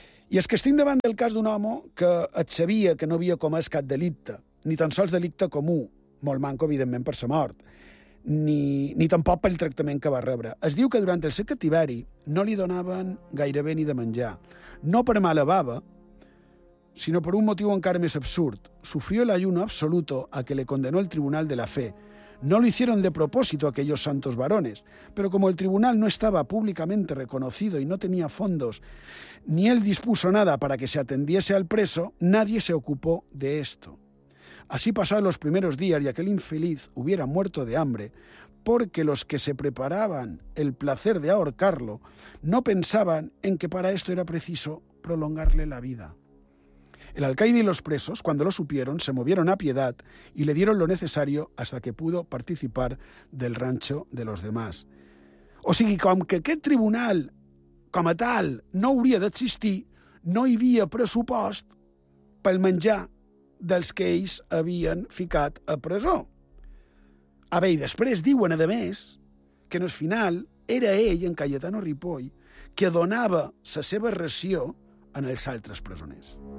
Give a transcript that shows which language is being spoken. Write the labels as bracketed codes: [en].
[ca] I és que estic davant del cas d'un home que et sabia que no havia comès cap delicte, ni tan sols delicte comú, molt manco, evidentment, per sa mort, ni tampoc pel tractament que va rebre. Es diu que durant el seu cativeri no li donaven gairebé ni de menjar. No per mala baba, sinó per un motiu encara més absurd. [es] Sufrió el ayuno absoluto a que le condenó el Tribunal de la Fe. No lo hicieron de propósito aquellos santos varones, pero como el tribunal no estaba públicamente reconocido y no tenía fondos, ni él dispuso nada para que se atendiese al preso, nadie se ocupó de esto. Así pasaron los primeros días y aquel infeliz hubiera muerto de hambre, porque los que se preparaban el placer de ahorcarlo no pensaban en que para esto era preciso prolongarle la vida. El alcaide y los presos, cuando lo supieron, se movieron a piedad y le dieron lo necesario hasta que pudo participar del rancho de los demás. [ca] O sigui, com que aquest tribunal, com a tal, no hauria d'existir, no hi havia pressupost pel menjar dels que ells havien ficat a presó. A veure, i després diuen, a més, que en el final era ell, en Cayetano Ripoll, que donava la seva ració en els altres presoners.